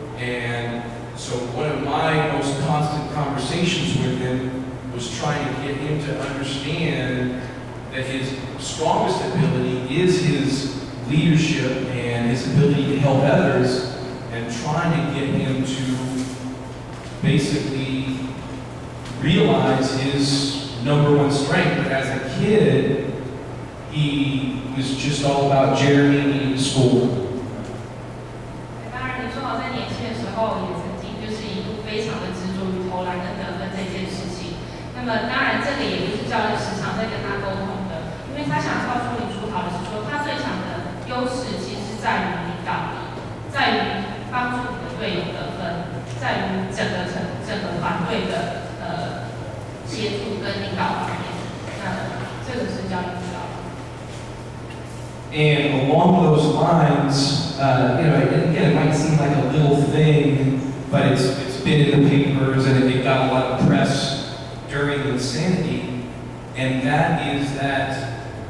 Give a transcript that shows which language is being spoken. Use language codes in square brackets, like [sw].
[en] And so one of my most constant conversations with him was trying to get him to understand that his strongest ability is his leadership and his ability to help others, and trying to get him to basically realize his #1 strength. But as a kid, he was just all about Jeremy needing to score. [zh] 当然，林书豪在年轻的时候也曾经就是一度非常的执着于投篮跟得分这件事情。那么当然，这个也不是教练时常在跟他沟通的，因为他想告诉林书豪的是说，他最强的优势其实是在于领导力，在于帮助你的队友得分，在于整个团队的协助跟领导方面。那这个是教练知道的。 [en] And along those lines, you know, again, it might seem like a little thing, but it's been in the papers and it got a lot of press during the Insanity, and that is that